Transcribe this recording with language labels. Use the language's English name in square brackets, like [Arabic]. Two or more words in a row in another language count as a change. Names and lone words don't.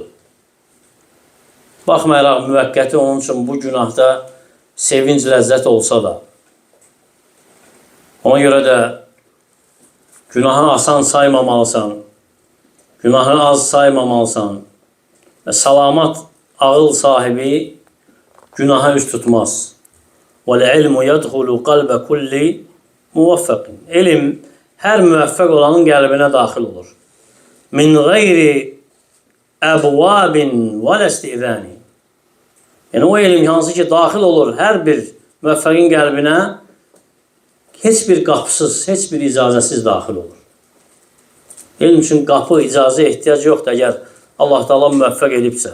[Azerbaijani] Baxmayaraq müvəqqəti onun üçün bu günahda sevinc, ləzzət olsa da. Ona görə də günahı asan saymamalısan, günahı az saymamalısan və salamat ağıl sahibi günaha üst tutmaz. [Arabic] وَالْعِلْمُ يَدْخُلُ قَلْبَ كُلِّ مُوَفَّقٍ. [Azerbaijani] Elm hər müvəffəq olanın qəlbinə daxil olur. [Arabic] مِنْ غَيْرِ أبواب ولا استئذان. [Azerbaijani] Yəni, o elm hansı ki, daxil olur hər bir müvəffəqin qəlbinə, heç bir qapısız, heç bir icazəsiz daxil olur. Elm üçün qapı, icazə ehtiyac yoxdur, əgər Allah Taala müvəffəq edibsə.